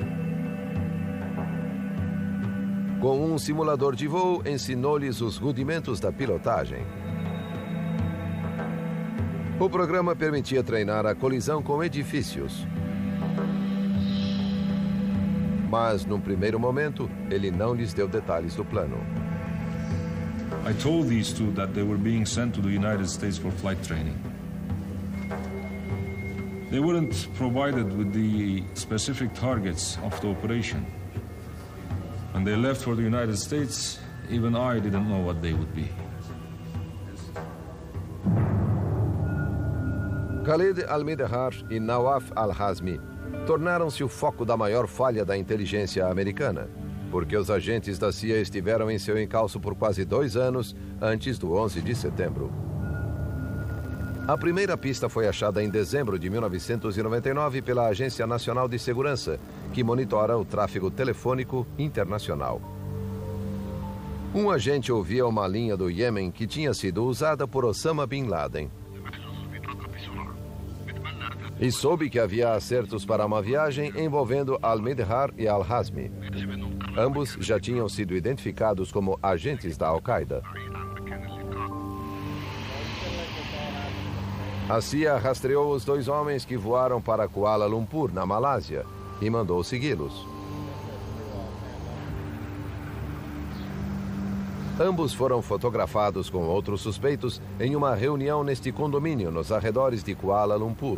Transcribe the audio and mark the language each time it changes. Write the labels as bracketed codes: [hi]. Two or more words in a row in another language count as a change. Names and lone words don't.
[pt] Com um simulador de voo, ensinou-lhes os rudimentos da pilotagem. O programa permitia treinar a colisão com edifícios. Mas, num primeiro momento, ele não lhes deu detalhes do plano. [en] I told these 2 that they were being sent to the United States for flight training. They weren't provided with the specific targets of the operation. When they left for the United States, even I didn't know what they would be. [pt] Khalid al-Mihdar e Nawaf al-Hazmi tornaram-se o foco da maior falha da inteligência americana, porque os agentes da CIA estiveram em seu encalço por quase 2 anos antes do 11 de setembro. A primeira pista foi achada em dezembro de 1999 pela Agência Nacional de Segurança, que monitora o tráfego telefônico internacional. Um agente ouvia uma linha do Iêmen que tinha sido usada por Osama Bin Laden. E soube que havia acertos para uma viagem envolvendo al-Mihdar e al-Hazmi. Ambos já tinham sido identificados como agentes da Al-Qaeda. A CIA rastreou os 2 homens que voaram para Kuala Lumpur, na Malásia, e mandou segui-los. Ambos foram fotografados com outros suspeitos em uma reunião neste condomínio nos arredores de Kuala Lumpur.